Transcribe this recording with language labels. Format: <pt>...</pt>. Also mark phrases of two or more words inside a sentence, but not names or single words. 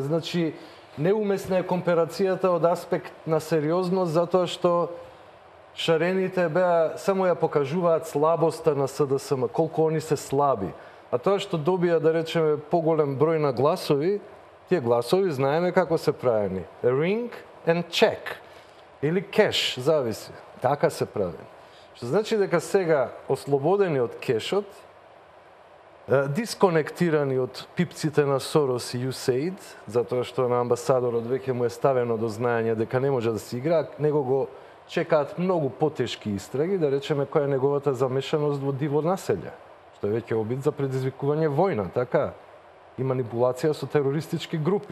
<mk>Значи, неумесна е комперацијата од аспект на сериозност, затоа што шарените само ја покажуваат слабоста на СДСМ, колку они се слаби. А тоа што добија, да речеме, поголем број на гласови, тие гласови знаеме како се правени.</mk> <en>Ring and check.</en> <mk>Или кеш, зависи. Така се прави. Што значи дека сега, ослободени од кешот, дисконектирани од пипците на Сорос и USAID, затоа што на амбасадорот веќе му е ставено до знаење дека не може да се игра, него го чекаат многу потешки истраги, да речеме која е неговата замешаност во диво населје, што е веќе обид за предизвикување војна, така, и манипулација со терористички групи.</mk>